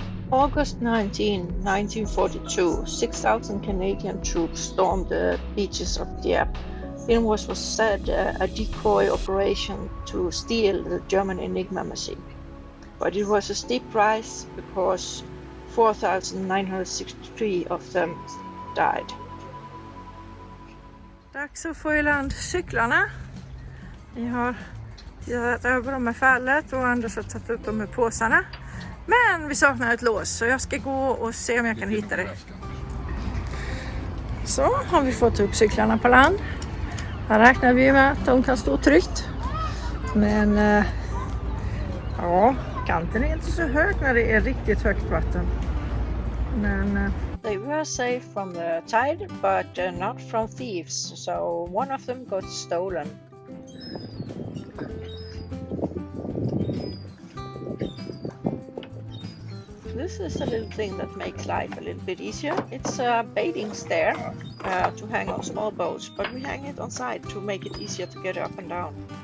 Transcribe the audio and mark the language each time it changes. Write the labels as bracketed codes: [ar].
[en] August 19, 1942, 6,000 Canadian troops stormed the beaches of Dieppe in what was said a decoy operation to steal the German Enigma machine. But it was a steep rise because 4,963 of them died. [sv] Dags att få i land cyklarna. Vi har tittat över dem med fallet och Anders har tagit upp dem med påsarna. Men vi saknar ett lås, så jag ska gå och se om jag kan hitta det. Så har vi fått upp cyklarna på land. Här räknar vi med att de kan stå tryggt. Men ja, kanten är inte så hög när det är riktigt högt vatten. [en] Men they were safe from the tide, but not from thieves. So one of them got stolen. This is a little thing that makes life a little bit easier. It's a baiting stair to hang on small boats, but we hang it on side to make it easier to get up and down.